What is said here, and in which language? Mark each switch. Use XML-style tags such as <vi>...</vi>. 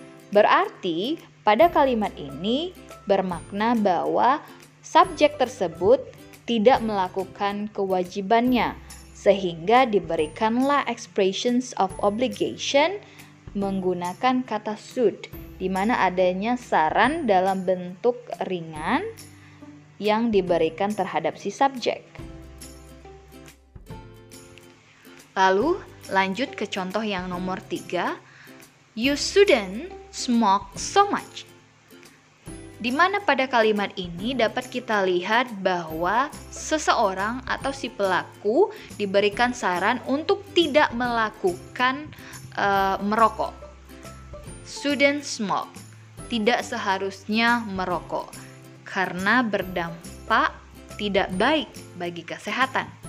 <id>Berarti pada kalimat ini bermakna bahwa subjek tersebut tidak melakukan kewajibannya, sehingga diberikanlah expressions of obligation menggunakan kata should, di mana adanya saran dalam bentuk ringan yang diberikan terhadap si subjek. Lalu lanjut ke contoh yang nomor 3.</id> <en>You shouldn't smoke so much.</en> <id>Di mana pada kalimat ini dapat kita lihat bahwa seseorang atau si pelaku diberikan saran untuk tidak melakukan merokok.</id> <en>Shouldn't smoke.</en> <id>Tidak seharusnya merokok karena berdampak tidak baik bagi kesehatan.</id>